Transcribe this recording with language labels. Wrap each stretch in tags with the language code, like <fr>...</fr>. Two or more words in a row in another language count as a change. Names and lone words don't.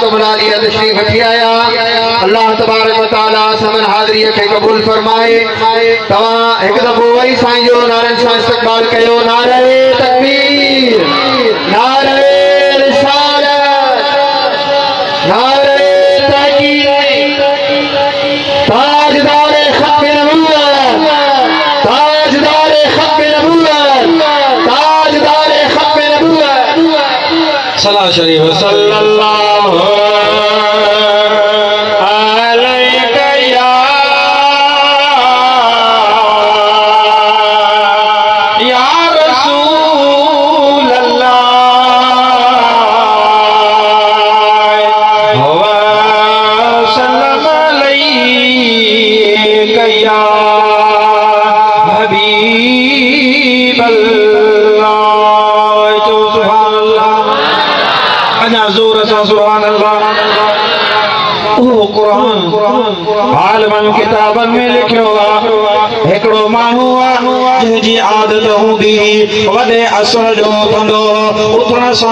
<sd>मुलालिया तशरीफ वठी आया</sd> <ar>الله تبارك وتعالى</ar> <sd>समन हाज़िरीअ खे क़बूल फरमाए तव्हां हिकु दफ़ो वरी साईं जो नारनि सां इस्तक़बाल कयो नारे तकबीर नारे रिसालत नारे तहक़ीक़ ताजदार खत्म नबूवत ताजदार खत्म नबूवत ताजदार खत्म नबूवत सलाह शरीफ सल्लल्लाहु</sd> <ar>عليك يا رسول الله وسلم عليك يا حبيب الله</ar> <sd>तो</sd> <ar>سبحان الله</ar> <sd>अञा ज़ोर सां</sd> <ar>سبحان الله</ar> <sd>ओ कुरान आलमन किताबन में लिखियो आहे हिकिड़ो माण्हू जंहिंजी आदत हूंदी वॾे असर जो उथंदो उथण सां</sd>